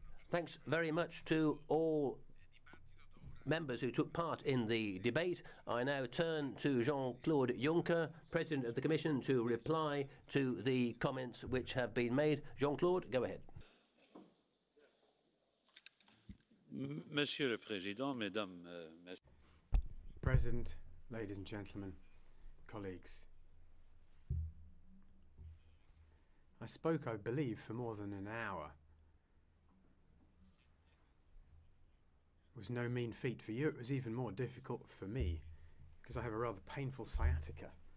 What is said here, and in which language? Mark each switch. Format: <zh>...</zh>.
<en>Thanks very much to all members who took part in the debate. I now turn to Jean-Claude Juncker, President of the Commission, to reply to the comments which have been made. Jean-Claude, go ahead.</en> <fr>Monsieur le Président, Mesdames, Messieurs.</fr> <en>President, ladies and gentlemen, colleagues. I spoke, I believe, for more than an hour. It was no mean feat for you. It was even more difficult for me because I have a rather painful sciatica.</en>